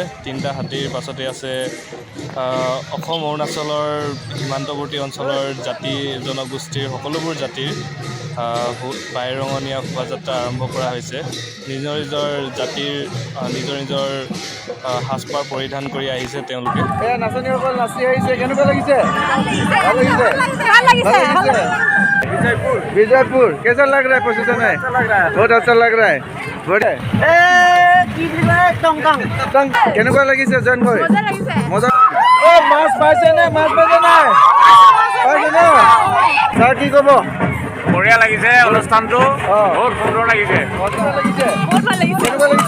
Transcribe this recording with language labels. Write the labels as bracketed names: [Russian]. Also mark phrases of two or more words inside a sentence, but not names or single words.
[Assamese] 3টা হাতীৰ পাছতে আছে অসম অৰুণাচলৰ সীমান্তৱৰ্তী অঞ্চলৰ জাতি জনগোষ্ঠীৰ সকলোবোৰ জাতিৰ বাইৰঙনীয়া শোভাযাত্ৰা আৰম্ভ কৰা হৈছে। নিজৰ নিজৰ জাতিৰ নিজৰ সাজপাৰ পৰিধান কৰি আহিছে তেওঁলোকে। এয়া নাচনীসকল নাচি আহিছে, কেনেকুৱা লাগিছে? ভাল লাগিছে। [Hindi] विजयपुर कैसा लग रहा है पोजीशन है? बहुत अच्छा लग रहा है। [Assamese] কেনেকুৱা লাগিছে জয়েন কৰি? মজা। মাছ পাইছে নে? মাছ পাইছে নাই? পাইছে ন? ছাৰ কি ক'ব? বঢ়িয়া লাগিছে অনুষ্ঠানটো, বহুত সুন্দৰ লাগিছে। কেনেকুৱা লাগিছে?